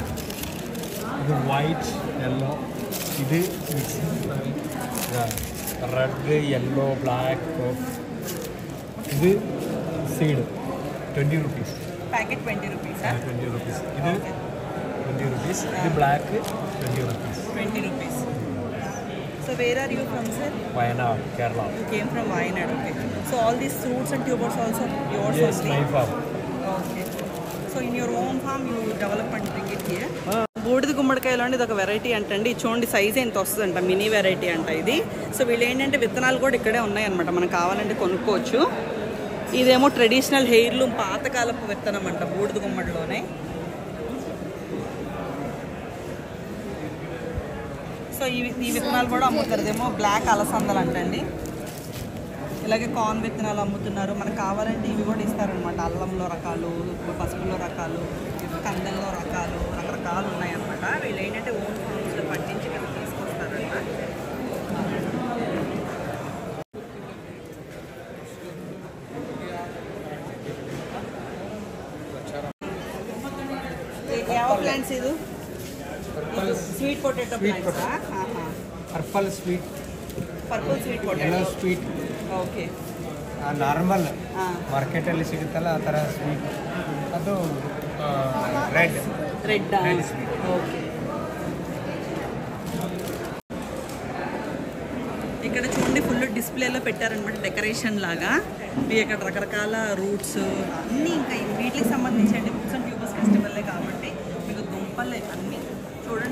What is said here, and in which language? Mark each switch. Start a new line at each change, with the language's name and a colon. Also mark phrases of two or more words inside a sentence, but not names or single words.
Telugu: ఇది
English: white, yellow.
Telugu: ఇది
English: red, yellow, black.
Telugu: ఇది సీడ్ 20 రూపీస్. ప్యాకెట్ 20 రూపీస్. 20 రూపీస్. ఇది 20 రూపీస్. ఇది బ్లాక్ 20 రూపీస్. 20 రూపీస్.
English: So where are you from, sir? Wayanad, Kerala. You came from Wayanad, okay. So all these fruits and tubers also yours only? Yes, my farm. Okay. So in your own farm you develop and bring it here?
Telugu: బూడిద గుమ్మడికాయలో అండి ఇది ఒక వెరైటీ అంటండి. చూడండి సైజ్ ఎంత వస్తుందంట,
English: mini variety
Telugu: అంట ఇది. సో వీళ్ళు ఏంటంటే విత్తనాలు కూడా ఇక్కడే ఉన్నాయన్నమాట, మనకు కావాలంటే కొనుక్కోవచ్చు. ఇదేమో
English: traditional heirloom
Telugu: పాతకాలపు విత్తనం అంట బూడిద గుమ్మడిలోనే. సో ఈ విత్తనాలు కూడా అమ్ముతారు. ఇదేమో బ్లాక్ అలసందలు అంటండి. ఇలాగే కార్న్ విత్తనాలు అమ్ముతున్నారు. మనకు కావాలంటే ఇవి కూడా ఇస్తారనమాట. అల్లంలో రకాలు, పసుపులో రకాలు, కందల్లో రకాలు, రకరకాలు ఉన్నాయన్నమాట. వీళ్ళు ఏంటంటే ఓన్ ఫార్మ్స్లో పండించి ఇక్కడ తీసుకొస్తారంట.
Kannada: ಯಾವ ಪ್ಲಾಂಟ್ಸ್ ಇದು?
English: sweet potato plants. purple sweet, purple sweet potato, yellow sweet. ಓಕೆ.
Kannada: ನಾರ್ಮಲ್ ಮಾರ್ಕೆಟಲ್ಲಿ ಸಿಗುತ್ತಲ್ಲ ಆ ಥರ ಸ್ವೀಟ್. ಅದು ರೆಡ್ ಸ್ವೀಟ್.
Telugu: ఓకే. ఇక్కడ చూడండి ఫుల్ డిస్ప్లేలో పెట్టారనమాట, డెకరేషన్ లాగా. మీ ఇక్కడ రకరకాల రూట్స్ అన్నీ, ఇంకా వీటికి సంబంధించి
English: fruits and tubers
Telugu: ఫెస్టివల్లే కాబట్టి మీకు దుంపలే అన్నీ చూడండి.